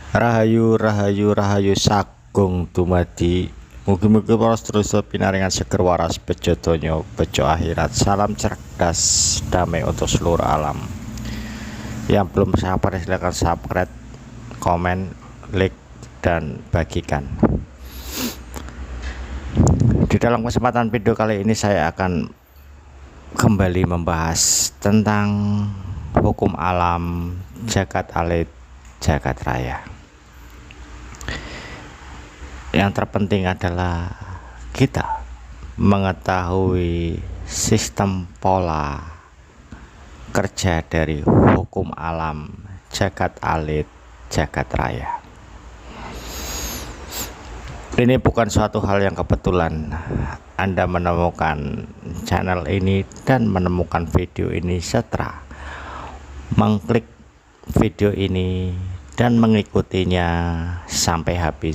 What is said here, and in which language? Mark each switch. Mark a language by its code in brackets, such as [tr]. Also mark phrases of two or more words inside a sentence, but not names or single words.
[jv] Rahayu Rahayu Rahayu Sagung dumadi. Mugi-mugi para sedherek pinaringan seger waras bejo donya bejo akhirat. [id] Salam cerdas damai untuk seluruh alam. Yang belum subscribe silakan subscribe, komen, like, dan bagikan. Di dalam kesempatan video kali ini saya akan kembali membahas tentang hukum alam, jagat alit, jagat raya. Yang terpenting adalah kita mengetahui sistem pola kerja dari hukum alam, jagat alit, jagat raya. Ini bukan suatu hal yang kebetulan Anda menemukan channel ini dan menemukan video ini setelah mengklik video ini dan mengikutinya sampai habis.